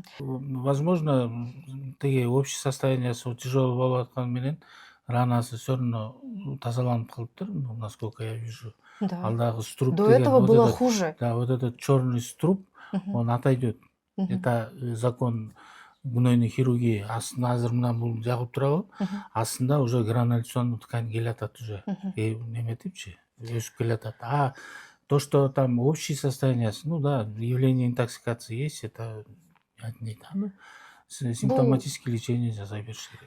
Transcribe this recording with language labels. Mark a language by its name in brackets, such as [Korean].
[Kyrgyz] Возможно, тиги общий состояниясы тяжелый болуп атканы менен ранасы всё равно тазаланып калыптыр, [Russian] насколько я вижу. [Kyrgyz] Ал дагы струп [Russian] До этого было хуже. Да, вот этот черный струп, он отойдет. Это закон гнойной хирургии. [Kyrgyz] Азыр мына бул жагып турабы? Астында уже грануляционный ткань келатат уже. Неметипчи, өсүп келатат. [Russian] А то, что там общее состояние, ну да, явление интоксикации есть, это не там. [Kyrgyz] Симптоматический лечение жасай бериш керек.